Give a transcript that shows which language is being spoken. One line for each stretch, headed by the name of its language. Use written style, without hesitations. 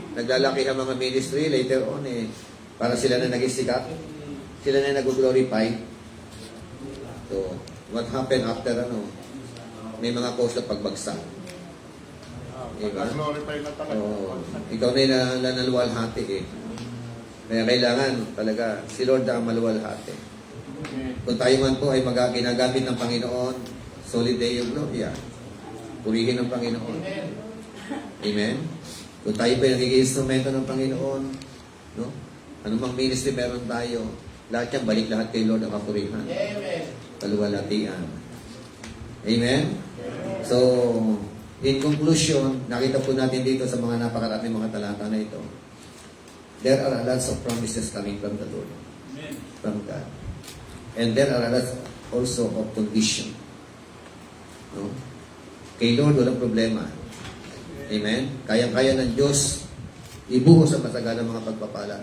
Filipino: Naglalaki ang mga ministry, later on, para sila na naging sikat. Sila na nag-glorify.
English: So, what happened after, ano?
Filipino: May mga cause na pagbagsak. Diba? Glorify na talaga. Oo. Ikaw na yung naluwalhati eh. Kaya kailangan talaga si Lord ang maluwalhati. Kung tayo man po ay ginagamit ng Panginoon, solid Deo Gloria. Purihin ng Panginoon. Amen? Kung tayo pa yung nagiging instrumento ng Panginoon, no? Anumang ministry meron tayo, lahat yan, balik lahat kay Lord ang kapurihan. Amen.
English: Kaluwalhatian. Amen? So, in conclusion,
Filipino: nakita po natin dito sa mga napakaraming mga talata na ito,
English: there are lots of promises coming from the Lord, from God. And there are lots also of condition.
Filipino: No? Kay Lord, walang problema. Amen? Kayang-kaya ng Diyos ibuhos sa matagalang mga pagpapala.